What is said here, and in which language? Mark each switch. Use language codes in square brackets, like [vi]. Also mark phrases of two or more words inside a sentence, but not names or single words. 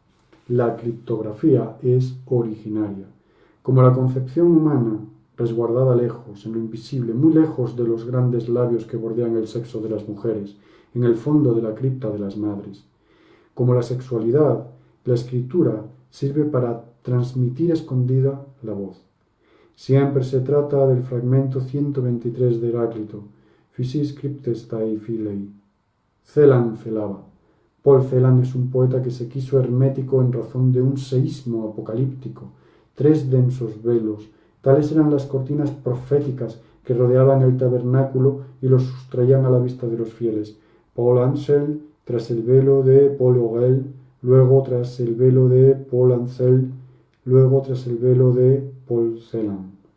[es] La criptografía es originaria. Como la concepción humana, resguardada lejos, en lo invisible, muy lejos de los grandes labios que bordean el sexo de las mujeres, en el fondo de la cripta de las madres. Como la sexualidad, la escritura sirve para transmitir escondida la voz. Siempre se trata del fragmento 123 de Heráclito, [el] Φύσις κρύπτεσθαι φιλεῖ. [es] Celan celaba. Paul Celan es un poeta que se quiso hermético en razón de un seísmo apocalíptico, 3 densos velos, tales eran las cortinas proféticas que rodeaban el tabernáculo y los sustraían a la vista de los fieles. Paul Ansel, tras el velo de Paul Aurel, luego tras el velo de Paul Ansel, luego tras el velo de Paul Celan.